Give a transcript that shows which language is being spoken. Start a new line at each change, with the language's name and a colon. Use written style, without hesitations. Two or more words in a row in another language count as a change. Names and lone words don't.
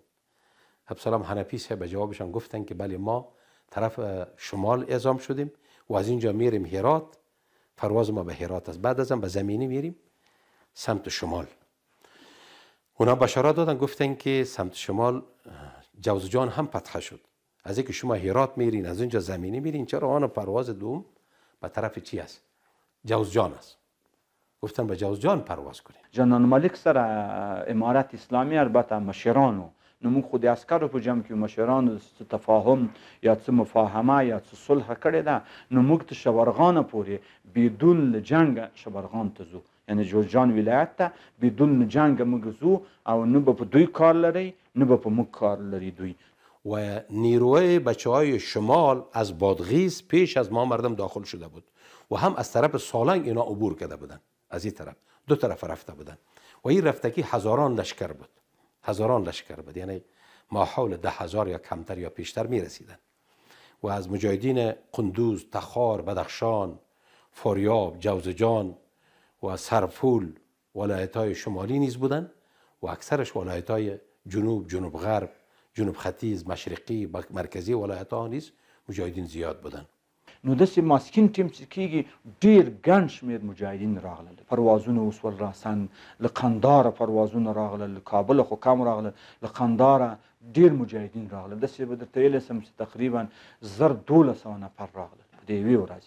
Persian: عبدالسلام حنفی صاحب به جوابشان گفتن که بله ما طرف شمال اعزام شدیم و از اینجا میریم هرات، پرواز ما به هرات است، بعد ازم به زمینی میریم سمت شمال. اونا بشارت دادن، گفتن که سمت شمال جوزجان هم فتح شد، از اینکه شما هرات میرین از اینجا زمینی میرین، چرا آن پرواز دوم به طرف چی است؟ جوزجان است. گفتن به جوزجان پرواز کنیم.
Pashto: جنرال ملک سره امارت اسلامی البته مشرانو نو موږ خو د عسکرو په جمع کې مشرانو څه تفاهم یا څه مفاهمه یا څه صلح کړې ده، نو موږ ته شبرغان پورې
Persian: بدون جنگ
Pashto: شبرغان ته ځو، یعنی جوزجان ولایت ته
Persian: بدون جنگ
Pashto: موږ ځو او نه به په دوی کار لري نه به په موږ کار لري دوی.
Persian: و نیروی بچه‌های شمال از بادغیس پیش از ما مردم داخل شده بود و هم از طرف سالنگ اینا عبور کرده بودن، از این طرف دو طرف رفته بودن و این رفتگی هزاران لشکر بود، هزاران لشکر بود، یعنی ما حول 10,000 یا کمتر یا پیشتر می رسیدن و از مجاهدین قندوز، تخار، بدخشان، فاریاب، جوزجان و سرپول ولایت‌های شمالی نیز بودند و اکثرش ولایت‌های جنوب، جنوب غرب، جنوب ختیځ، مشرقی، مرکزی ولایت‌ها نیز مجاهدین زیاد بودند.
Pashto: نو داسې ماسکین ټیم چې کېږي ډېر ګڼ شمېر مجاهدین راغلل، پروازونه وسول راسن، له قنداره پروازونه راغلل، له کابله خو کم راغلل، له قنداره ډېر مجاهدین راغلل. داسې به درته ویلی سم چې تقریبا 1200 نفر راغلل په دې یوې ورځې.